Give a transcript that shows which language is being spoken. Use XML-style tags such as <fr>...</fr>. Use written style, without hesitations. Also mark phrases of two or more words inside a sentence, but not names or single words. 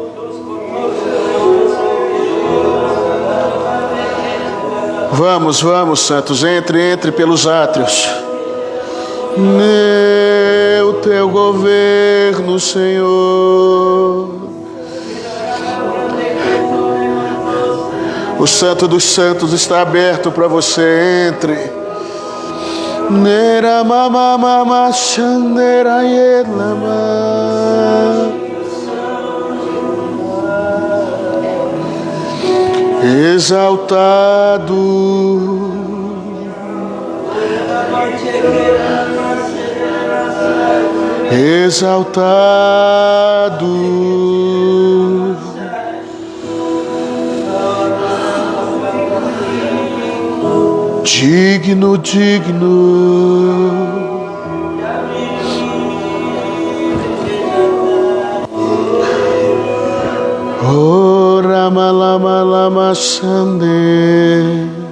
<pt>Vamos, vamos, santos, entre pelos átrios. O teu governo, Senhor. O Santo dos Santos está aberto para você. Entre. Nera mama mama chandera yelama. Exaltado. Exaltado, digno, digno, oh Rama Lama Lama Sande.</pt>